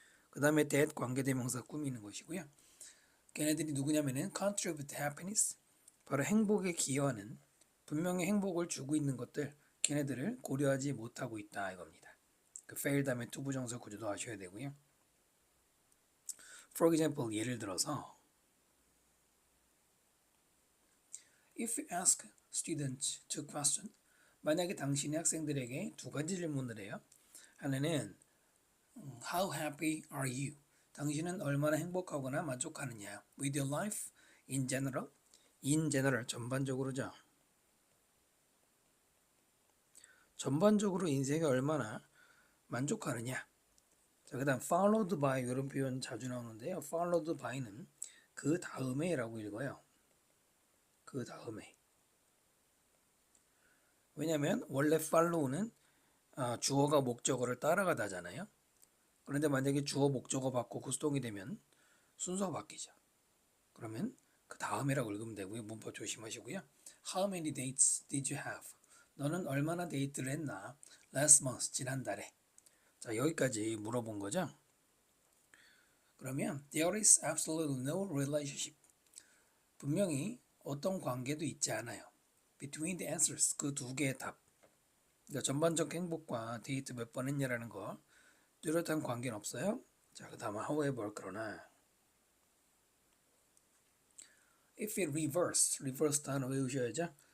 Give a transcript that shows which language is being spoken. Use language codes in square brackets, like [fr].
[ko] 그 다음에 that 관계대명사 꾸미는 것이고요. 걔네들이 누구냐면은 [en] contribute to happiness [ko] 바로 행복에 기여하는 분명히 행복을 주고 있는 것들 걔네들을 고려하지 못하고 있다 이겁니다. 그 fail 다음에 to 부정사 구조도 아셔야 되고요. [en] For example [ko] 예를 들어서 [en] If you ask students two questions, [ko] 만약에 당신이 학생들에게 두 가지 질문을 해요. [en] 하나는 How happy are you? [ko] 당신은 얼마나 행복하거나 만족하느냐? [en] With your life in general? In general, [ko] 전반적으로죠. 전반적으로 인생에 얼마나 만족하느냐? 자, 그 다음 followed by 이런 표현 자주 나오는데요. followed by는 그 다음에 라고 읽어요. 그 다음에. 왜냐면 원래 follow는 주어가 목적어를 따라가다잖아요. 그런데 만약에 주어 목적어 바꾸고 수동이 되면 순서가 바뀌죠. 그러면 그 다음이라고 읽으면 되고요. 문법 조심하시고요. [en] How many dates did you have? [ko] 너는 얼마나 데이트를 했나? [en] Last month, [ko] 지난달에. 자, 여기까지 물어본 거죠. 그러면 [en] There is absolutely no relationship. [ko] 분명히 어떤 관계도 있지 않아요. [en] Between the answers, [ko] 그 두 개의 답. 그러니까 전반적 행복과 데이트 몇 번 했냐라는 거 뚜렷한 관계는 없어요. 자, 그 다음은 however 그러나 [en] if it reverse [ko] 단어 외우셔야죠.